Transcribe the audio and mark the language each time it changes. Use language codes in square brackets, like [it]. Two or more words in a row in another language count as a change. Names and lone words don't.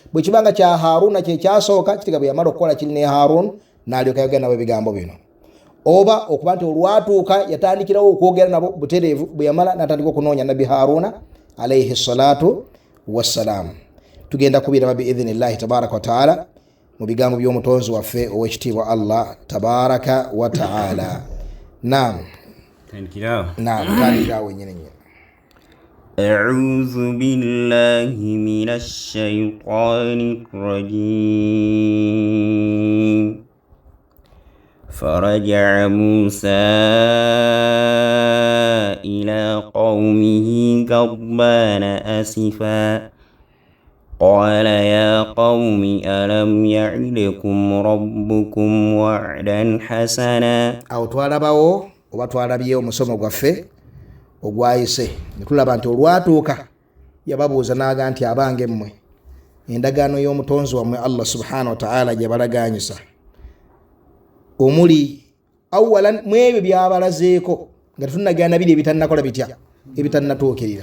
[lg] Bwe kibanga kya Haruna kye kyasooka kitega bwe yamala okukola kiri ne Harun n'alyoka yogera nabo ebigambo bino, oba okuba nti olwatuuka yatandikirawo okwogera nabo butereevu, bwe yamala n'atandika okunoonya nabbi Haruna [ar] عليه الصلاة والسلام. [lg] Tugenda kubiraba [ar] بإذن الله تبارك وتعالى [lg] mu bigambo by'omutonzi waffe ow'ekitiibwa [ar] الله تبارك وتعالى. [lg] Naam, tandikirawo nyine. [ar] أعوذ بالله من الشيطان الرجيم. فرجع موسى إلى قومه غضبان أسفا قال يا قوم ألم يعدكم ربكم وعدا حسنا. [lg] أو twalabawo oba twalabye omusomo gwaffe ogwayise ne tulaba nti olwatuuka yababuuza n'aga nti abange mmwe endagaano y'omutonzi wammwe [ar] الله سبحانه وتعالى [lg] gye balaganyisa omuli awalan mwebyo byabalazeeko nga tunagana biri ebitannakola bitya ebitannatuukirira.